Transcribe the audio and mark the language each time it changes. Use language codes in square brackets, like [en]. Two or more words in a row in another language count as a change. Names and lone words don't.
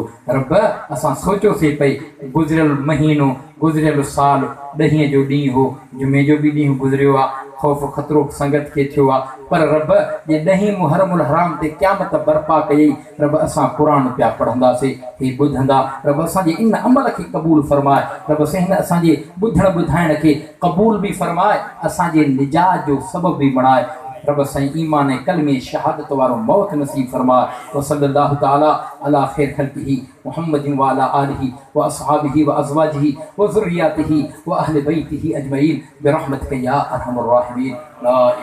[sd] रब असां सोचियोसीं पई गुज़िरियल महीनो गुज़िरियल साल ॾहीं जो ॾींहुं हो, जुमे जो बि ॾींहुं गुज़रियो आहे, ख़ौफ़ ख़तरो संगत खे थियो आहे, पर रब जे ॾहीं मुहर्रमुल हराम ते क़यामत बर्पा कयई। रब असां क़ुर पिया पढ़ंदासीं, ही ॿुधंदा, रब असांजे इन अमल खे क़बूल फरमाए। रब हिन असांजे ॿुधण ॿुधाइण खे क़बूल बि फरमाए, असांजे निजात जो सबब बि बणाए। रब साईं ईमान ऐं कलमे शहादत वारो मौत नसीब फरमाए। [ar] وصلى الله تعالى على خير خلقه محمد وعلى آله وأصحابه وأزواجه وذريته وأهل بيته أجمعين برحمتك يا أرحم الراحمين لا